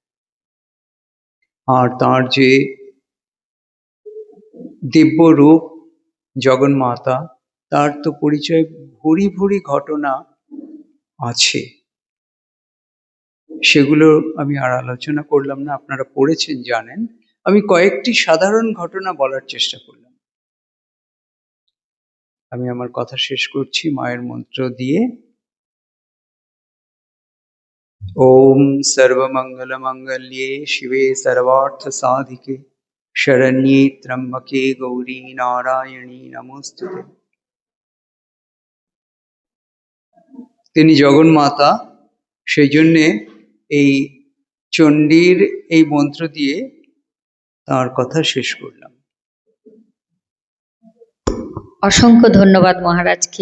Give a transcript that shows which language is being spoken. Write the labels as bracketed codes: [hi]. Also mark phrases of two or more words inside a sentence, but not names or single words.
[bn] আর তার যে দিব্য রূপ জগন্মাতা, তার তো পরিচয় ভুরি ভুরি ঘটনা আছে, সেগুলো আমি আর আলোচনা করলাম না, আপনারা পড়েছেন, জানেন। আমি কয়েকটি সাধারণ ঘটনা বলার চেষ্টা করলাম। আমি আমার কথা শেষ করছি মায়ের মন্ত্র দিয়ে। [sa] ओम सर्वमङ्गल मङ्गल्ये शिवे सर्वार्थ साधिके शरण्ये त्र्यम्बके गौरी नारायणी नमस्तुते। [bn] তিনি জগন্মাতা, সেই জন্যে এই চণ্ডীর এই মন্ত্র দিয়ে তার কথা শেষ করলাম। অসংখ্য ধন্যবাদ মহারাজকে।